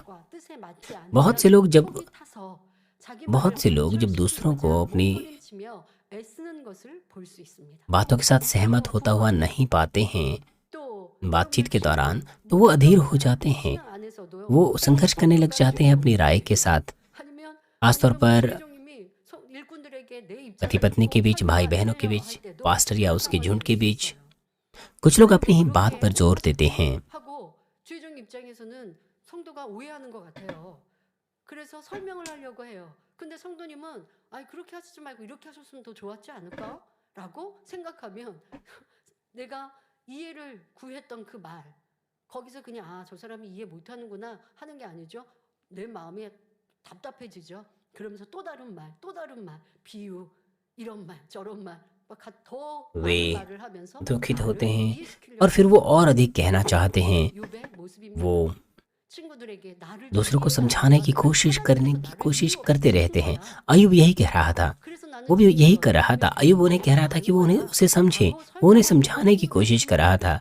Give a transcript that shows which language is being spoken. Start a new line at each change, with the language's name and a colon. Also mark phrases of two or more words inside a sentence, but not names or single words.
Hindi: बहुत से लोग जब दूसरों को अपनी बातों के साथ सहमत होता हुआ नहीं पाते हैं बातचीत के दौरान, तो वो अधीर हो जाते हैं, वो संघर्ष करने लग जाते हैं अपनी राय के साथ। खासतौर पर पति पत्नी के बीच, भाई बहनों के बीच, पास्टर या उसके झुंड के बीच कुछ लोग अपनी ही बात पर जोर देते हैं।
Korean: 그래서 설명을 하려고 해요. 근데 성도님은 아니 그렇게 하시지 말고 이렇게 하셨으면 더 좋았지 않을까? 라고 생각하면 내가 이해를 구했던 그 말, 거기서 그냥 아, 저 사람이 이해 못하는구나 하는 게 아니죠. 내 마음이 답답해지죠. 그러면서 또 다른 말, 비유, 이런 말, 저런 말, 더
Hindi: वे
Korean: 많은 말을 하면서
Hindi: दुखित होते हैं और फिर वो और अधिक कहना चाहते हैं। वो दूसरों को समझाने की कोशिश करते रहते हैं। अय्यूब यही कह रहा था, वो भी यही कर रहा था। अय्यूब उन्हें कह रहा था कि वो उसे समझे, वो उन्हें समझाने की कोशिश कर रहा था।